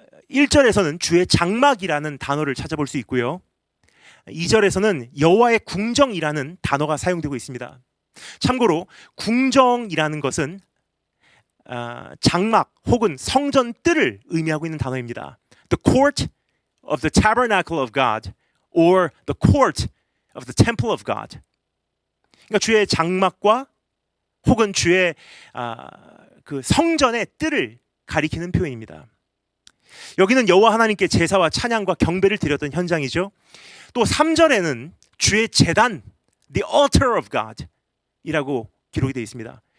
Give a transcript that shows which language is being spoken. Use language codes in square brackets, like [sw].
[ko] 1절에서는 주의 장막이라는 단어를 찾아볼 수 있고요. 2절에서는 여호와의 궁정이라는 단어가 사용되고 있습니다. 참고로 궁정이라는 것은 장막 혹은 성전 뜰을 의미하고 있는 단어입니다. [en] The court of the tabernacle of God or the court of the temple of God. [ko] 그러니까 주의 장막과 혹은 주의 그 성전의 뜰을 가리키는 표현입니다. 여기는 여호와 하나님께 제사와 찬양과 경배를 드렸던 현장이죠. 또 3절에는 주의 제단, [en] the altar of God [ko] 이라고 기록이 되어 있습니다.